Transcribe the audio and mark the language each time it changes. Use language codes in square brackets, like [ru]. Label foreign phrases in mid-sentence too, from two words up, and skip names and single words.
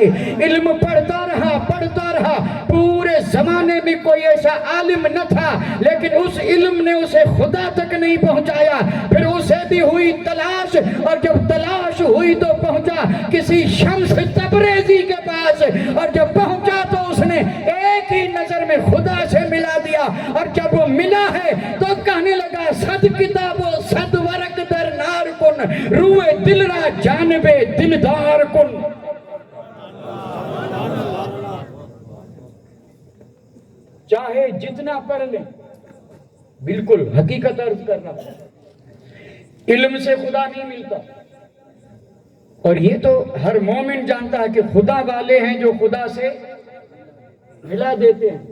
[ur] علم پڑھتا رہا، پورے زمانے میں کوئی ایسا عالم نہ تھا لیکن اس علم نے اسے خدا تک نہیں پہنچایا. پھر اسے بھی ہوئی تلاش، اور جب تلاش ہوئی تو پہنچا کسی شمس تبریزی کے پاس، اور جب پہنچا تو اس نے ایک ہی نظر میں خدا سے ملا دیا. اور جب وہ ملا ہے تو کہنے لگا [fa] صد کتاب و صد ورق در نار کن، روئے دل را جانب دلدار کن. [ur] چاہے جتنا پڑھ لیں، بالکل حقیقت عرض کرنا، علم سے خدا نہیں ملتا. اور یہ تو ہر مومن جانتا ہے کہ خدا والے ہیں جو خدا سے ملا دیتے ہیں.